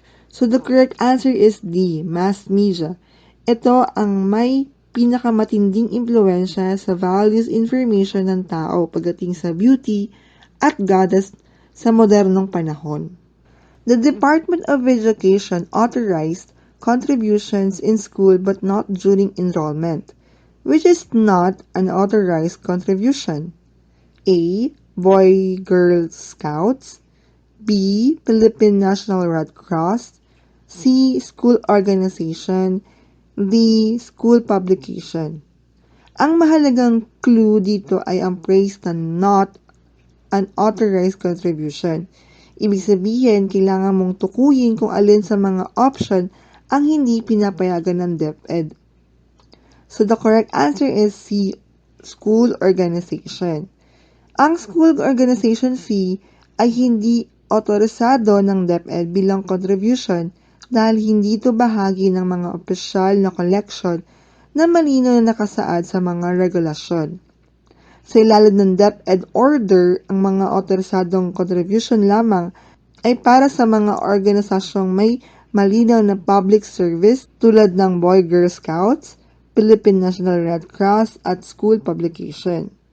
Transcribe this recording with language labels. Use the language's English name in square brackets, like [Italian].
[English] So the correct answer is D, mass media. [Filipino] Ito ang may pinakamatinding impluwensya sa values information ng tao pagdating sa beauty at goddess sa modernong panahon. [English] The Department of Education authorized contributions in school but not during enrollment, which is not an authorized contribution. A. Boy-Girl Scouts. B. Philippine National Red Cross. C. School organization. D. [Filipino] School publication. Ang mahalagang clue dito ay ang phrase na [English] not an authorized contribution. [Filipino] Ibig sabihin, kailangan mong tukuyin kung alin sa mga option ang hindi pinapayagan ng DepEd. [English] So the correct answer is C. School organization. [Filipino] Ang school organization fee ay hindi otorisado ng DepEd bilang contribution dahil hindi ito bahagi ng mga opisyal na collection na malinaw na nakasaad sa mga regulasyon. Sa ilalim ng DepEd order, ang mga otorisadong contribution lamang ay para sa mga organisasyong may malinaw na public service tulad ng Boy Girl Scouts, Philippine National Red Cross at school publication.